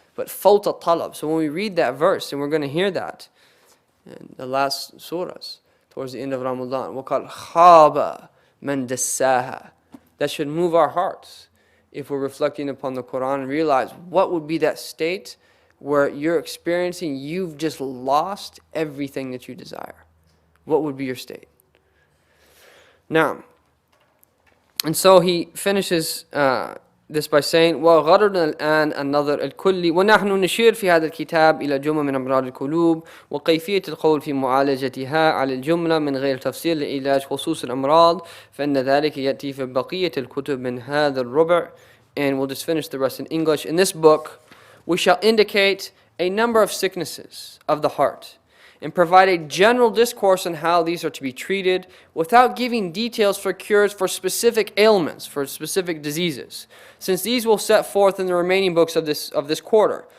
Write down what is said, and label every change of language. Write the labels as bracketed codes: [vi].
[en] But fawta talab. So when we read that verse, and we're going to hear that in the last surahs, towards the end of Ramadan, [ar] وَقَالْ خَابَ مَنْ دَسَّاهَا. [en] That should move our hearts if we're reflecting upon the Quran and realize what would be that state where you're experiencing, you've just lost everything that you desire. What would be your state? Now, and so he finishes this by saying, [ar] وَغَرَرْنَا الْآنَ النَّظَرْ الْكُلِّ وَنَحْنُ نشير في هذا الكتاب إلى جمل من أمراض القلوب وكيفية القول في معالجتها على الجملة من غير تفصيل لعلاج خصوص الأمراض فإن ذلك يأتي في بقية الكتب من هذا الربع. [en] And we'll just finish the rest in English. In this book, we shall indicate a number of sicknesses of the heart and provide a general discourse on how these are to be treated without giving details for cures for specific ailments, for specific diseases, since these will set forth in the remaining books of this quarter.